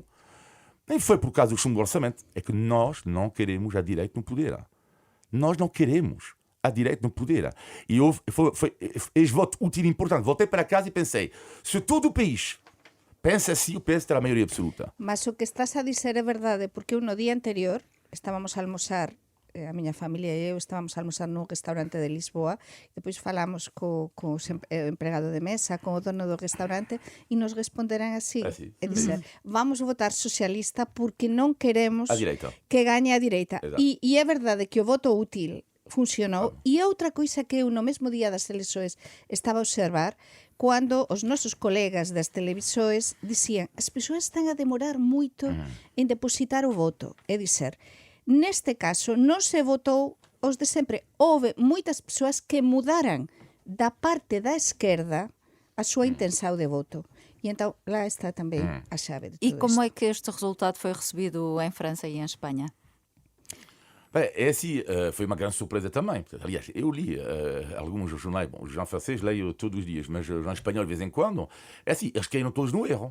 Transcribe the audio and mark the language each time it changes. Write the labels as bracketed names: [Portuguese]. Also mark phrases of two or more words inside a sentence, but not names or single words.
[Portuguese] Nem foi por causa do chumbo do orçamento, é que nós não queremos a direita no poder. Nós não queremos a direita no poder. E foi este voto útil e importante. Voltei para casa e pensei, se todo o país pensa assim, o PS terá a maioria absoluta. Mas o que estás a dizer é verdade, [Galician] porque eu no día anterior estábamos a almoçar, a miña familia e eu estábamos a almoçar nun restaurante de Lisboa, e depois falamos co empregado de mesa, con o dono do restaurante, e nos responderan así. Así. [Portuguese] É dizer, [Galician] vamos votar socialista porque non queremos A direita. que gañe a direita. [Portuguese] Exato. [Galician] E é verdade que o voto útil funcionou. E outra coisa que eu no mesmo día das eleições estaba a observar, cando os nosos colegas das televisores dicían as persoas están a demorar moito en depositar o voto. [Portuguese] É dizer, [Galician] neste caso non se votou os de sempre. Houve moitas persoas que mudaran da parte da esquerda a súa intenção de voto. [Portuguese] E então lá está também a chave de tudo E como isto. é que este resultado foi recebido em França e em Espanha? Bem, é assim, foi uma grande surpresa também. Aliás, eu li alguns jornais, bom, os jornais franceses leio todos os dias, mas os jornais espanhóis de vez em quando, é assim, eles caíram todos no erro.